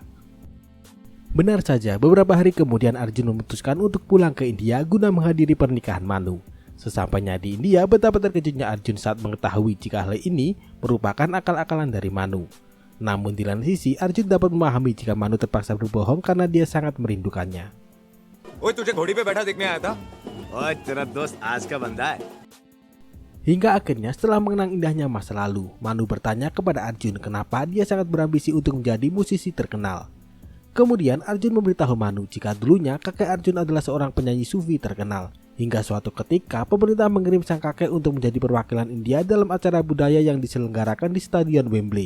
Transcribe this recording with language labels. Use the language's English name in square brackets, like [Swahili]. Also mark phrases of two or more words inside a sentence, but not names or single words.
[Indonesian] Benar saja, beberapa hari kemudian Arjun memutuskan untuk pulang ke India guna menghadiri pernikahan Manu. Sesampainya di India, betapa terkejutnya Arjun saat mengetahui jika hal ini merupakan akal-akalan dari Manu. Namun di lain sisi, Arjun dapat memahami jika Manu terpaksa berbohong karena dia sangat merindukannya. [Hindi] ओए तुझे घोड़ी पे बैठा देखने आया था? ओए तेरा दोस्त आज का बंदा है. [Indonesian] Hingga akhirnya setelah mengenang indahnya masa lalu, Manu bertanya kepada Arjun kenapa dia sangat berambisi untuk menjadi musisi terkenal. Kemudian Arjun memberitahu Manu jika dulunya kakek Arjun adalah seorang penyanyi sufi terkenal. Hingga suatu ketika pemerintah mengirim sang kakek untuk menjadi perwakilan India dalam acara budaya yang diselenggarakan di Stadion Wembley.